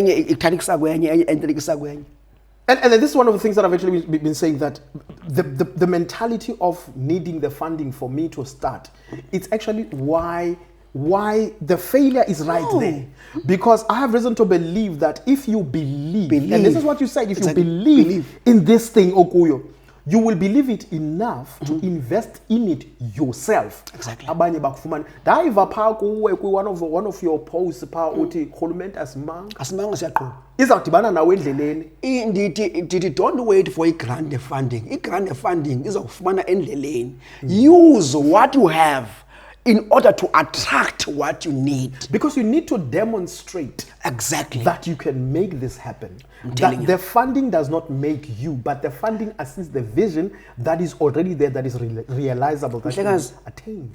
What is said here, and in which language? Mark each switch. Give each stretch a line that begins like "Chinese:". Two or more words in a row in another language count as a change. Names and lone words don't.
English: and this is one of the things that I've actually been saying, that the mentality of needing the funding for me to start, it's actually why the failure is right there. Because I have reason to believe that if you believe, and this is what you said, if you believe in this thing, Okuyo, you will believe it enough to invest in it yourself. Exactly.
Xhosa: Abanye bakufumana. Daiva pha kuwe
English: one of your posts
Xhosa: pha uthi khulumente asimanga. Asimanga siyaqhuba. Izawudibana nawe endleleni.
English: Ndithi don't wait for grant funding. Grant funding
Xhosa: izawufumana endleleni.
English: Use what you have in order to attract what you need. Because you need to demonstrate that you can make this happen. That the funding does not make you, but the funding assists the vision that is already there, that is realizable, that is attained.